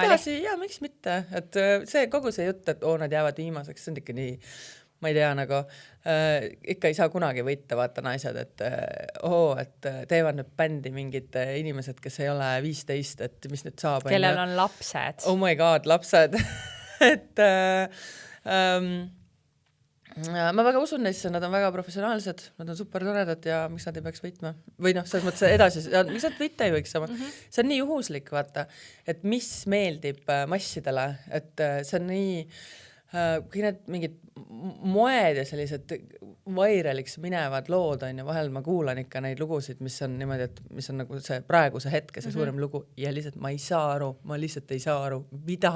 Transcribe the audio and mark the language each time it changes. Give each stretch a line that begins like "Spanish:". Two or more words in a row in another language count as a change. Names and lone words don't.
Estonian: Aga edasi, miks mitte, et see kogu see jutt, et nad jäävad viimaseks, see on ikka nii, ma ei tea, nagu ikka ei saa kunagi võita, vaata naised, et et teevad nüüd bändi mingid inimesed, kes ei ole 15, et mis nüüd saab. Kellel on lapsed.
English: Oh my god,
Estonian: lapsed. et Ma väga usun neisse, nad on väga professionaalsed, nad on super toredad ja miks nad ei peaks võitma või noh, selles mõttes edasi, miks nad võita ei võiks sama. See on nii juhuslik, vaata, et mis meeldib massidele, et see on nii kui need mingid moed ja sellised vairaliks minevad lood on ja vahel ma kuulan ikka neid lugusid, mis on niimoodi, et mis on nagu see praeguse hetke, see suurem lugu ja lihtsalt ma ei saa aru, ma lihtsalt ei saa aru, mida.